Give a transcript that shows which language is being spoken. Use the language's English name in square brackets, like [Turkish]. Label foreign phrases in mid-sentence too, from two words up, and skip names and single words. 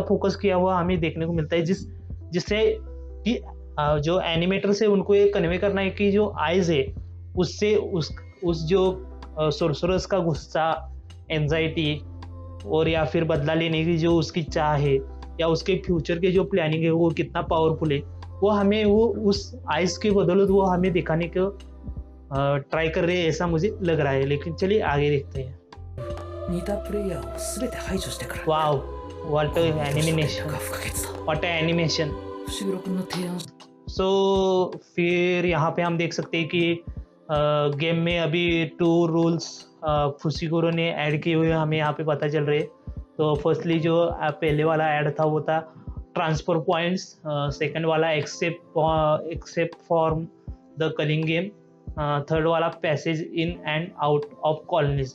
[Hindi] फोकस किया हुआ हमें देखने को मिलता है, जिससे कि जो एनिमेटर से उनको ये कन्वे करना है कि जो आइज है उससे उस जो सोरसरस का गुस्सा, एंजाइटी और या फिर बदला लेने की जो उसकी चाह है या उसके फ्यूचर के जो प्लानिंग है वो कितना पावरफुल है, वो हमें वो उस आइस के बदौलत वो हमें दिखाने को ट्राई कर रहे हैं, ऐसा मुझे लग रहा है। लेकिन चलिए आगे देखते हैं। [Japanese] 似たプレイヤーを全て排除してから [English] wow, what [Japanese] コロニーとしての連 [English] एनिमेशन, [Japanese] 絡が不可欠だ [English] what animation. [Japanese] 伏黒君の提案 [Hindi] सो फिर यहाँ पे हम देख सकते हैं कि गेम में अभी 2 रूल्स फुसिगुरो ने ऐड किए हुए हमें यहाँ पे पता चल रहे हैं। तो फर्स्टली जो पहले वाला ऐड था वो था [English] transfer points, [Hindi] सेकंड वाला [English] except for the culling game, [Hindi] थर्ड वाला [English] passage in and out of colonies.